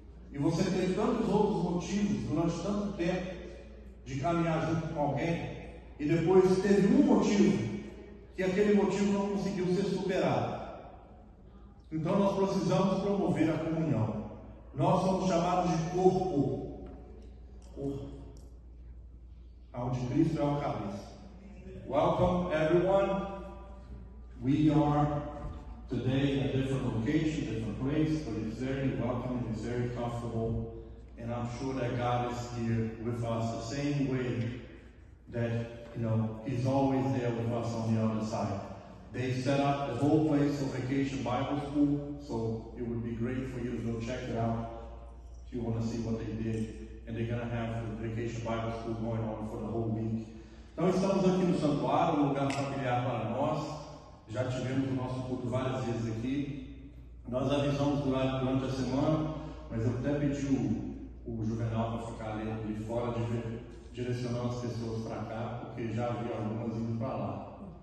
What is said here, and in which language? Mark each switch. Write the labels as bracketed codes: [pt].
[pt] E você tem tantos outros motivos durante tanto tempo de caminhar junto com alguém, e depois teve um motivo que aquele motivo não conseguiu ser superado. Então nós precisamos promover a comunhão. Nós somos chamados de corpo. Onde Cristo é o cabeça. [en] Welcome everyone. We are today in a different location, different place, but it's very welcoming, it's very comfortable, and I'm sure that God is here with us the same way that, He's always there with us on the other side. They set up the whole place for Vacation Bible School, so it would be great for you to go check it out if you want to see what they did. And they're going to have the Vacation Bible School going on for the whole week. [pt] Então estamos aqui no santuário, um lugar familiar para nós. Já tivemos o nosso culto várias vezes aqui. Nós avisamos durante a semana, mas eu até pedi o Juvenal para ficar ali de fora, direcionando as pessoas para cá, porque já havia algumas indo para lá.